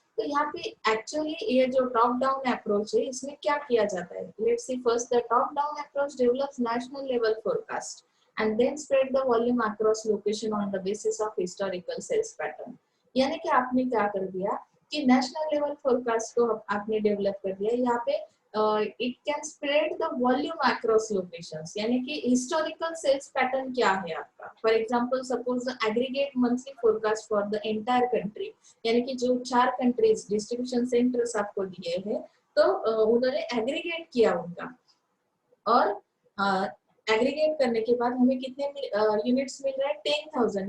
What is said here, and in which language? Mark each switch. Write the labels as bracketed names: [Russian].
[Hindi] तो यहाँ पे एक्चुअली ये जो टॉप डाउन अप्रोच है, इसमें क्या किया जाता है? [English] Let's see first, the top down approach develops national level forecast and then spread the volume across location on the basis of historical sales pattern. [Hindi] यानी कि आपने क्या कर दिया कि नेशनल लेवल फोरकास्ट को आपने डेवलप कर दिया। यहाँ पे [English] it can spread the volume across locations, [Hindi] यानी कि [English] historical sales pattern [Hindi] क्या है आपका? [English] For example, suppose the aggregate monthly forecast for the entire country, [Hindi] यानी कि जो 4 countries distribution centers आपको दिए हैं, तो उन्होंने aggregate किया उनका, और एग्रीगेट करने के बाद हमें कितने यूनिट्स मिल रहे हैं 10,000।